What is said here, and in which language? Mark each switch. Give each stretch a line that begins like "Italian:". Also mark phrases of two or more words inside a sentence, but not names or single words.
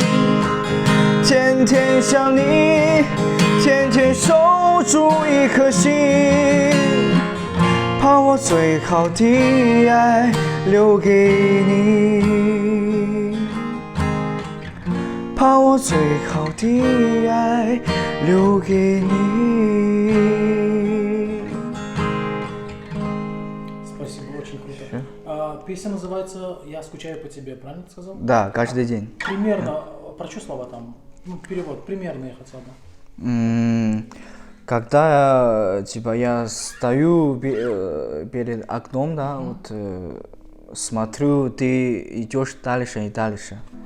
Chinese: 天天想你，天天守住一颗心，把我最好的爱留给你。把我最好的爱留给你。
Russian: Спасибо, очень круто. Песня называется «Я скучаю по тебе», правильно ты сказал? Да, каждый день. Примерно, про что слова там? Ну, перевод, примерные хотя бы. Когда я стою перед окном, да, смотрю, ты идешь дальше и дальше.